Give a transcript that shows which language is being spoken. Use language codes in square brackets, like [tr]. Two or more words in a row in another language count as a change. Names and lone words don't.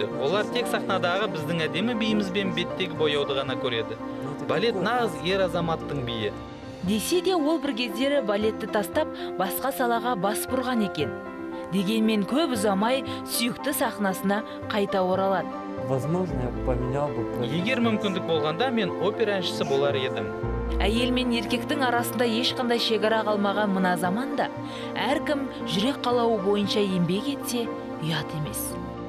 [kk] Олар тек сахнадағы біздің әдемі биімізбен беттегі бояуды ғана көреді. Балет нағыз ер азаматтың биі. Десе де ол бір кездері балетті тастап басқа салаға бас бұрған екен. Дегенмен көп ұзамай сүйікті сахнасына қайта оралады. [ru] Возможно, я поменял бы. [kk] Егер мүмкіндік болғанда мен опера әншісі болар едім. Әйел мен еркектің арасында ешқандай шекара қалмаған мына заманда әркім жүрек қалауы бойынша еңбек етсе ұят емес.